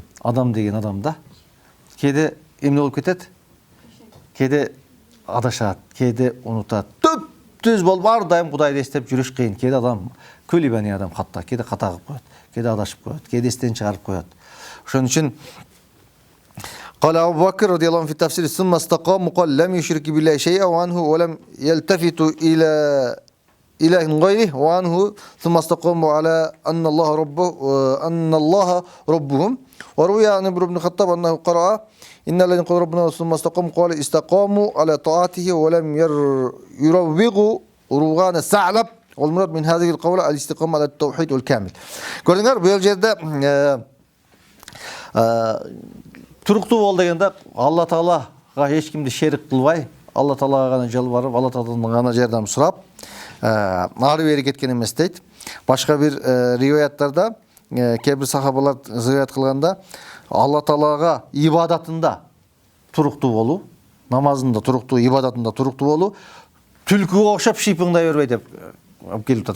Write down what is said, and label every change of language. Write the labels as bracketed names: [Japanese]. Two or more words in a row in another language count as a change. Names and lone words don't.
[Kyrgyz] Адам деген адам да. Кээде эмне болуп кетет? Кээде адашат, кээде унутат. Түз болуп ар дайым Кудайды эстеп жүрүш кыйын. Кээде адам көлүбани адам катта, кээде ката кылып коет, кээде адашып коет, кээде эстен чыгарып коет. Ошон үчүн [Arabic] قال أبو بكر رضي الله عنه في التفسير ثم استقام قال لم يشرك بالله شيئا وعنه ولم يلتفت إلى إله غيره وعنه ثم استقاموا على أن الله ربهم وروي عن ابن الخطاب أنه قرأ إن الذين قالوا ربنا ثم استقاموا قال استقاموا على طاعته ولم يروغوا روغان الثعلب والمراد من هذه القول الاستقامة على التوحيد الكامل. [Kyrgyz] Gördüңөр, бул жерде туруктуу бол дегенде Алла Таалага эч кимди шерик кылбай, Алла Таалага гана жалбарып, Алла Тааладан гана жардам сурап, ары бери кеткен эмес дейт. Башка бир риваяттарда кээ бир сахабалар риваят кылганда Алла Таалага ибадатында туруктуу болуу, намазында туруктуу, ибадатында туруктуу болуу, түлкүгө окшоп шыйпыңдай бербей деп келип атат.